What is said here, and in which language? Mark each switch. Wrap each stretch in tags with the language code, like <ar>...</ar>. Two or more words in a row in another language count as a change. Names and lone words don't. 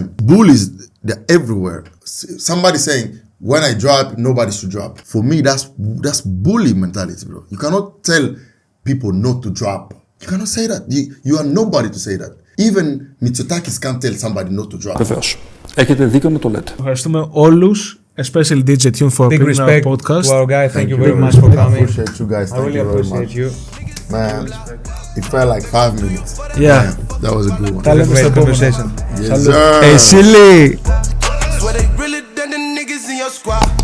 <en>Bullies, they're everywhere. Somebody saying, when I drop, nobody should drop. For me, that's bully mentality, bro. You cannot tell people not to drop. You cannot say that. You are nobody to say that. Even Mitsotakis can't tell somebody not to drop.</en> <el>Βεβαίως. Έχετε δίκιο να το λέτε. Ευχαριστούμε όλους.</el> <en>Especially Djtune for big being respect our podcast. to our guy. Thank you very much for coming. I appreciate you guys. I really appreciate you. Man, it felt like 5 minutes. Yeah. Man, that was a good one. That was a great conversation. Yes, sir. Hey, silly. Swear they really done the niggas in your squad.</en>